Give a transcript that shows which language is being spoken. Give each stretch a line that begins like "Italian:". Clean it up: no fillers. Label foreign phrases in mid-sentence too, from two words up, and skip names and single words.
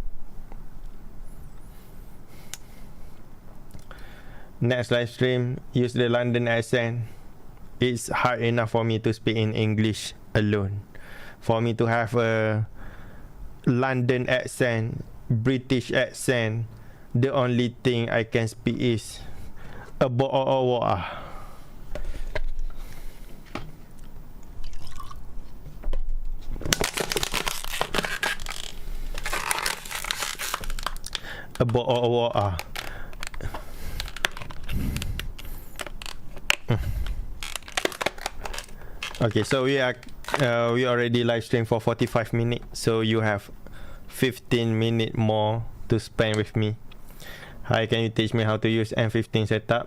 English: Next live stream, use the London accent. It's hard enough for me to speak in English alone. For me to have a London accent, British accent, the only thing I can speak is a bo-o-o-wa. A bo-o-o-wa. Okay, so we are We already live stream for 45 minutes, so you have 15 minutes more to spend with me. Hi, can you teach me how to use M15 setup?